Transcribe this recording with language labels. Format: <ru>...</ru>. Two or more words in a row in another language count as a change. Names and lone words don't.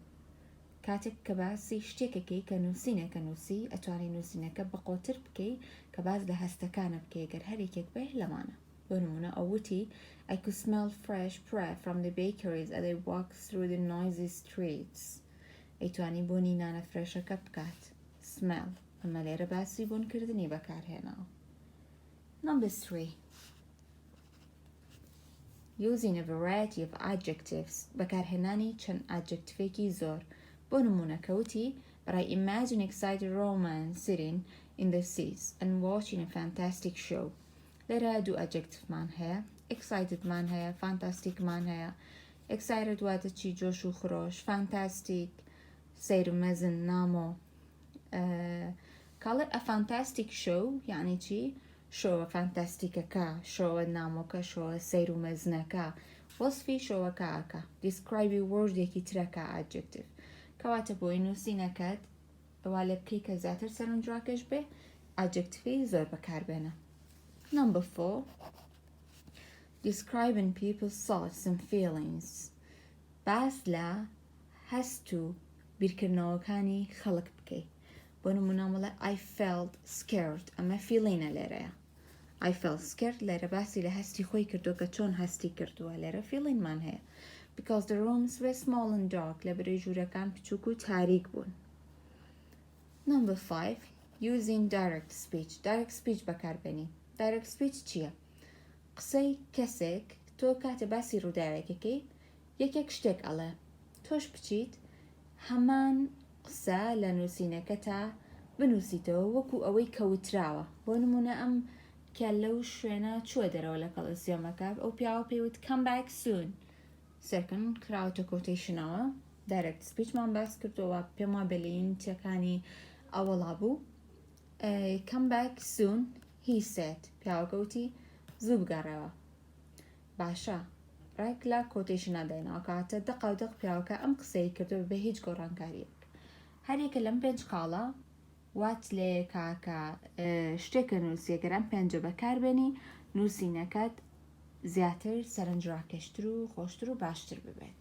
<ckb>کاتێک کە باسی شتێکەکەی کە نووسینەکە نووسی، ئەتوانین نووسینەکە بەقۆتر بکەی کە باز لە هەستەکانە بکەی گەر هەرێکێک بێ لەمانە. بۆ نمونە ئەووتی</ckb> <en>I could smell fresh bread from the bakeries as I walked through the noisy streets.</en> <ckb>ئەیتوانی بۆنی نانە فرێشەکە بکات.</ckb> <en>Smell.</en> <ckb>ئەمە لێرە باسی بۆنکردنی بەکارهێناوە.</ckb> <en>Number 3, using a variety of adjectives.</en> <ckb>بەکارهێنانی چەند adjectivێکی زۆر. بۆ نمونە کەوتی</ckb> <en>But I imagine excited romance sitting in the seats and watching a fantastic show.</en> <ckb>لێرە دوو adjectiveمان هەیە. excited مان هەیە، fantastic مان هەیە. excited واتە چی؟ جۆش و خرۆش. fantastic سیر و مەزن نامۆ.</ckb> <en>call it a fantastic show</en> <ckb>یعنی چی؟ شۆوە فانتاستیکەکە، شۆوە نامۆکە، شۆوە سیر و مەزنەکە، وەصفی شۆوەکە ئاکە. describe وەردێکی ترەکە adjective. کەواتە بۆی نووسینەکەت ئەوا لێ بکەی کە زیاتر سەرنجڕاکێش بێ adjectivی زۆر بەکاربێنە.</ckb> <en>Number 4, describing people's thoughts and feelings.</en> <ckb>باس لە هەست و بیرکردنەوەکانی خەڵک بکەی. بۆ نمونە مەڵێ</ckb> <en>I felt scared.</en> <ckb>ئەمە feelingە لێرەیە.</ckb> <en>I felt scared</en> <ckb>لێرە باسی لە هەستی خۆی کردو کە چۆن هەستی کردووە. لێرە feelingمان هەیە.</ckb> <en>Because the rooms were small and dark.</en> <ckb>لە بەرەی ژوورەکان بچووک و تاریک بوون.</ckb> <en>Number 5, using direct speech. Direct speech بەکاربێنی. direct speech چییە؟</en> <ckb>قسەی کەسێک تۆ کاتە باسی ڕووداوێکەکەی یەکێک شتێک ئەڵێ، تۆش بچیت هەمان قسە لە نووسینەکە تا بنووسیتەوە وەکو ئەوەی کەوتراوە. بۆ نمونە ئەم کە لەو شوێنە چووە دەرەوە لە کەڵەسیۆمەکە، ئەو پیاوە پێیوت</ckb> <en>come back soon.</en> <ckb>سەرکن کراوەتە کۆتیشنەوە. direct speechمان باس کردەوە پێم وابێ لە یونیتەکانی ئەوەڵا بوو.</ckb> <en>come back soon he said.</en> <ckb>پیاوەکەوتی زوو بگەڕێەوە. باشە ڕێک لە کۆتیشنە داینەوە کاتە دەق و دەق پیاوەکە ئەم قسەی کردو بە هیچ گۆڕانکاریەک. هەرێکە لەم پێنج کاڵە وات لێ کاکە شتێکە نووسیەگەر ئەم پێنجە بەکاربێنی نووسینەکەت زیاتر سەرنجڕاکێشتر و خۆشتر و باشتر ببێت.</ckb>